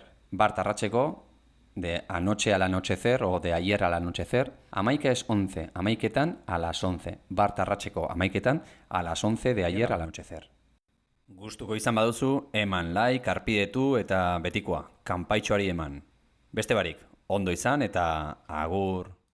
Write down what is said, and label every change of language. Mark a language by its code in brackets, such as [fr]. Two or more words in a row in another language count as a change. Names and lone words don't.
[eu] Bart arratseko, [es] de anoche al anochecer o de ayer al anochecer. Amaika es 11. Amaiketan a las 11. [eu] Bart arratseko amaiketan [es] a las 11 de ayer al anochecer. [eu] Gustuko izan baduzu, eman like, arpidetu eta betikoa. Kanpaitxoari eman. Beste barik, ondo izan eta agur.